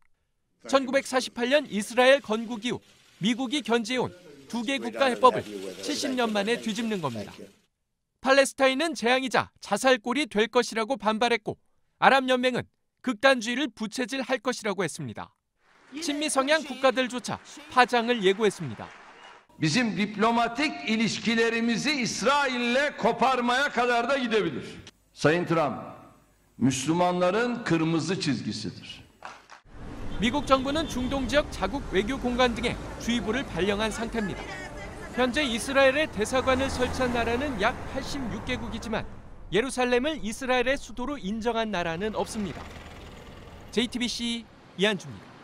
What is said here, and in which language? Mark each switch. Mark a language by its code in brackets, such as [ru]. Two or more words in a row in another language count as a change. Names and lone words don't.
[ko] 1948년 이스라엘 건국 이후 미국이 견지해온 두 개 국가 해법을 70년 만에 뒤집는 겁니다. 팔레스타인은 재앙이자 자살골이 될 것이라고 반발했고 아랍연맹은 극단주의를 부채질할 것이라고 했습니다. 친미 성향 국가들조차 파장을 예고했습니다. [tr] Bizim diplomatik ilişkilerimizi İsrail'le koparmaya kadar da gidebilir. Sayın Trump, Müslümanların kırmızı çizgisidir. [ko] 미국 정부는 중동 지역 자국 외교 공간 등에 주의보를 발령한 상태입니다. 현재 이스라엘에 대사관을 설치한 나라는 약 86개국이지만 예루살렘을 이스라엘의 수도로 인정한 나라는 없습니다. JTBC 이한주입니다.